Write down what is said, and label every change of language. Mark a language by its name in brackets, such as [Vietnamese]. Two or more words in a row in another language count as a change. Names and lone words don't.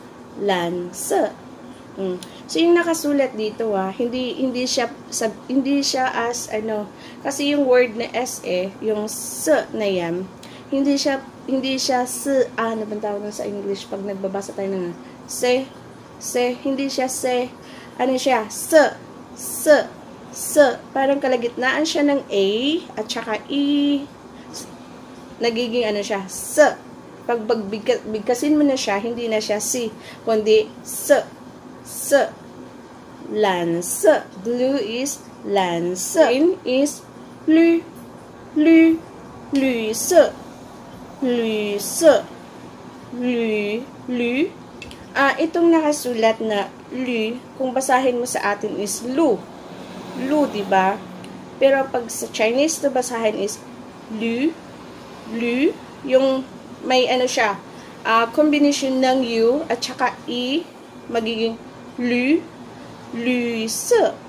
[Filipino] So yung nakasulat dito hindi siya as kasi yung word na SE, yung S na yan, hindi siya ano bang tawag sa English pag nagbabasa tayo ng se, hindi siya se, ano siya, s, parang kalagitnaan siya ng A at saka E, nagiging siya, s. Pag bigkasin mo na siya, hindi na siya si, kundi s. [English] 蓝色. Blue is 蓝色. Green is 绿色. [Filipino] Itong nakasulat na lü, kung basahin mo sa atin is lu, diba? Pero pag sa Chinese na basahin is lü, yung may siya, combination ng U at saka E, magiging lü se.